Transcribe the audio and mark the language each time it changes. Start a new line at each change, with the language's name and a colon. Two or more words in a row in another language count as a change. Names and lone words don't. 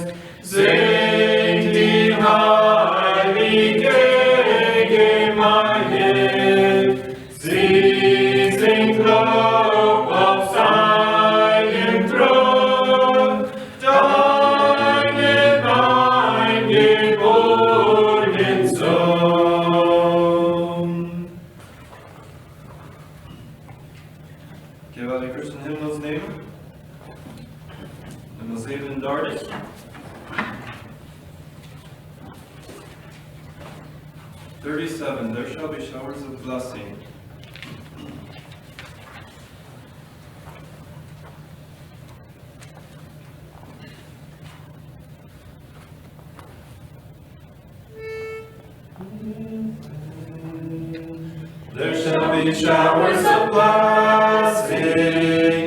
German: Singt die heilige Gemeinde, sie singt Lob auf seinem Thron, deinem eingeborenen Sohn.
Dutch: Oké, we de Christen hymnals nemen. Nummer 37.
English: There shall be showers of blessing. There shall be showers of blessing.